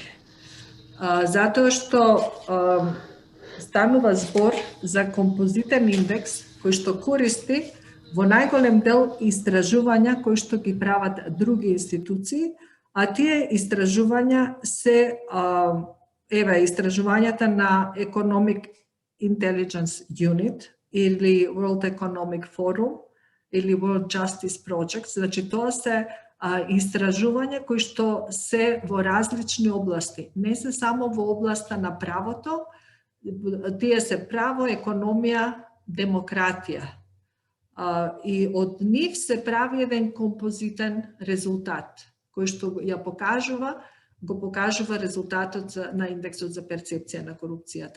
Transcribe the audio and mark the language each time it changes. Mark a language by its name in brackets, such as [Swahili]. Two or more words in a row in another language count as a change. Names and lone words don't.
[Macedonian] Затоа што станува збор за композитен индекс кој што користи во најголем дел истражувања кои што ги прават други институции, а тие истражувања се еве истражувањата на Economic Intelligence Unit или World Economic Forum или World Justice Project, значи тоа се истражувања кои што се во различни области, не се само во областа на правото, тие се право, економија, демократија. И од нив се прави еден композитен резултат, кој што го покажува резултатот на индексот за перцепција на корупцијата.